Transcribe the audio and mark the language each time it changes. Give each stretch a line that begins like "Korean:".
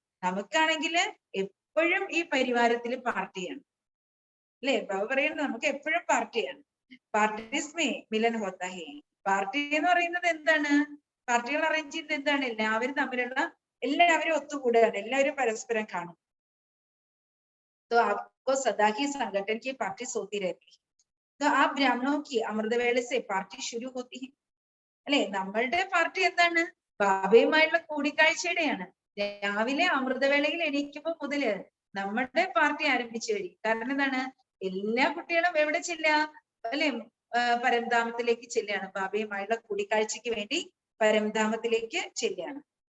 Malayalam: നമുക്കാണെങ്കിൽ എപ്പോഴും ഈ പരിവാരത്തിൽ പാർട്ടിയാണ് അല്ലെ. ബാബ പറയുന്നത് നമുക്ക് എപ്പോഴും പാർട്ടിയാണ്.
Hindi: പാർട്ടീസ്മേ മിലൻ ഹോത്താ ഹേ.
Malayalam: പാർട്ടി എന്ന് പറയുന്നത് എന്താണ്? പാർട്ടികൾ അറേഞ്ച് ചെയ്യുന്നത് എന്താണ്? എല്ലാവരും ഒത്തുകൂടുകയാണ്, എല്ലാവരും പരസ്പരം കാണും.
Hindi: तो आपको सदा ही संगठन की पार्टी होती रहती है. तो आप ब्राह्मणों की अमृतवेले से पार्टी शुरू होती है.
Malayalam: അല്ലെ, നമ്മളുടെ പാർട്ടി എന്താണ്? ബാബയുമായുള്ള കൂടിക്കാഴ്ചയുടെയാണ്. രാവിലെ അമൃതവേളയിൽ എണീക്കുമ്പോ മുതല് നമ്മളുടെ പാർട്ടി ആരംഭിച്ചു വരും. കാരണം എന്താണ്? എല്ലാ കുട്ടികളും എവിടെ ചെല്ലുക അല്ലെ? പരംധാമത്തിലേക്ക് ചെല്ലുകയാണ്. ബാബയുമായുള്ള കൂടിക്കാഴ്ചക്ക് വേണ്ടി പരംധാമത്തിലേക്ക് ചെല്ലുകയാണ്.